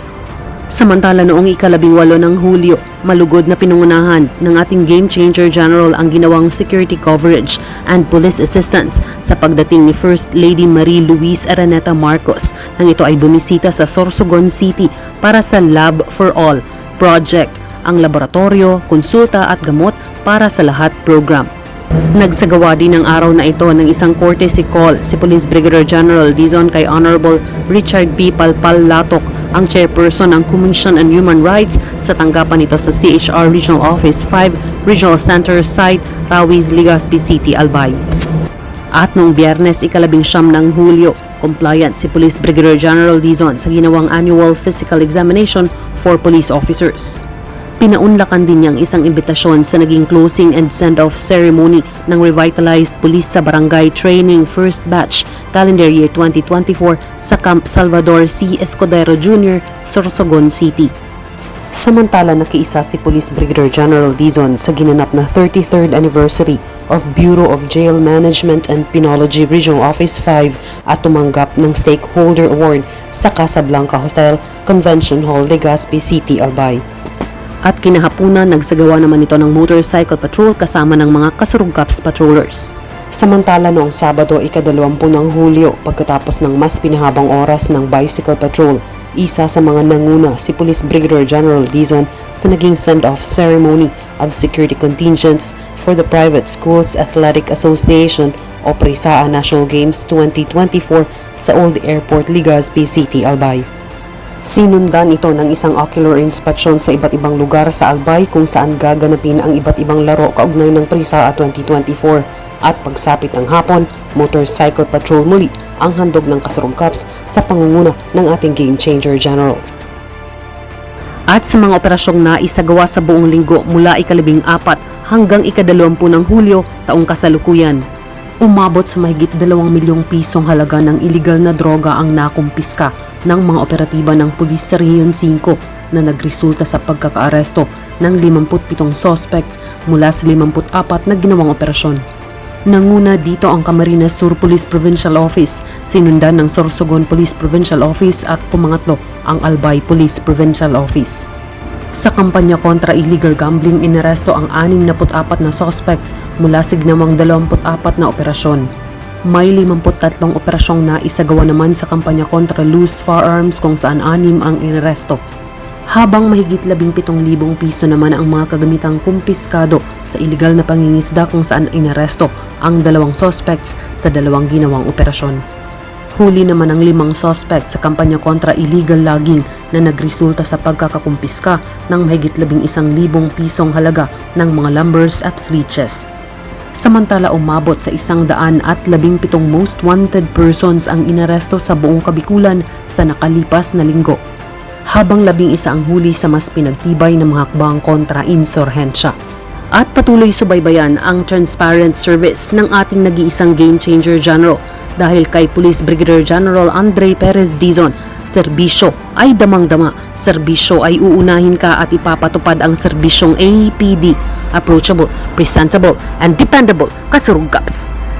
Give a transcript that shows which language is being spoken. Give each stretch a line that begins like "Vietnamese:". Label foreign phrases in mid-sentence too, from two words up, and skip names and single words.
Filipino: Samantala noong ika-18 ng Hulyo, malugod na pinungunahan ng ating Game Changer General ang ginawang
English: security coverage and police assistance
Filipino: sa pagdating ni First Lady Marie Louise Araneta Marcos nang ito ay bumisita sa Sorsogon City para sa Lab for All project, ang laboratorio, konsulta at gamot para sa lahat program. Nagsagawa din ng araw na ito ng isang courtesy call si Police Brigadier General Dizon kay Honorable Richard P. Palpal Latok, ang chairperson ng Commission on Human Rights sa tanggapan nito sa CHR Regional Office 5 Regional Center Site, Rawiz, Legazpi City, Albay. At noong Biyernes, ika-19 ng Hulyo, compliant si Police Brigadier General Dizon sa ginawang
English: annual physical examination for police officers.
Filipino: Pinaunlakan din niya ang isang imbitasyon sa naging
English: closing and send-off ceremony
Filipino: ng
English: revitalized police
Filipino: sa Barangay Training First Batch Calendar Year 2024 sa Camp Salvador C. Escudero Jr., Sorsogon City. Samantala nakiisa si Police Brigadier General Dizon sa ginanap na 33rd anniversary of Bureau of Jail Management and Penology Regional Office 5 at tumanggap ng Stakeholder Award sa Casablanca Hostel Convention Hall, Legazpi City, Albay. At kinahapunan nagsagawa naman ito ng
English: motorcycle patrol
Filipino: kasama ng mga kasurugkaps patrollers. Samantala noong Sabado, ika-20 ng Hulyo, pagkatapos ng mas pinahabang oras ng
English: bicycle patrol,
Filipino: isa sa mga nanguna si Police Brigadier General Dizon sa naging
English: send-off ceremony of security contingents
Filipino: for the Private Schools Athletic Association o PRISAA National Games 2024 sa Old Airport, Legazpi City, Albay. Sinundan ito ng isang
English: ocular inspection
Filipino: sa iba't ibang lugar sa Albay kung saan gaganapin ang iba't ibang laro kaugnay ng PRISAA 2024 at pagsapit ng hapon,
English: motorcycle patrol
Filipino: muli ang handog ng kasurugkaps sa pangunguna ng ating Game Changer General. At sa mga operasyong naisagawa sa buong linggo mula ika-14 hanggang ika-20 ng Hulyo taong kasalukuyan, umabot sa mahigit 2 milyong pisong halaga ng iligal na droga ang nakumpiska ng mga operatiba ng pulis sa Rehiyon 5 na nagresulta sa pagkakaaresto ng 57 suspects mula sa 54 na ginawang operasyon. Nanguna dito ang Camarines Sur Police Provincial Office, sinundan ng Sorsogon Police Provincial Office at pumangatlo ang Albay Police Provincial Office. Sa kampanya kontra
English: illegal gambling,
Filipino: inaresto ang 64 na suspects mula sa ginawang 24 na operasyon. May 53 operasyong naisagawa naman sa kampanya kontra
English: loose firearms
Filipino: kung saan 6 ang inaresto. Habang mahigit 17,000 piso naman ang mga kagamitang kumpiskado sa iligal na pangingisda kung saan inaresto ang 2 suspects sa 2 ginawang operasyon. Huli naman ang 5 suspects sa kampanya kontra
English: illegal logging
Filipino: na nagresulta sa pagkakakumpiska ng mahigit 11,000 pisong halaga ng mga lumbers at fleeches. Samantala umabot sa 117
English: most wanted persons
Filipino: ang inaresto sa buong Kabikulan sa nakalipas na linggo, habang 11 ang huli sa mas pinagtibay na mga hakbang kontra insurhensya. At patuloy subaybayan ang
English: transparent service
Filipino: ng ating nag-iisang Game Changer General dahil kay Police Brigadier General Andre Perez Dizon, serbisyo ay damang-dama, serbisyo ay uunahin ka at ipapatupad ang serbisyong APD,
English: approachable, presentable, and dependable
Filipino: kasurugkaps.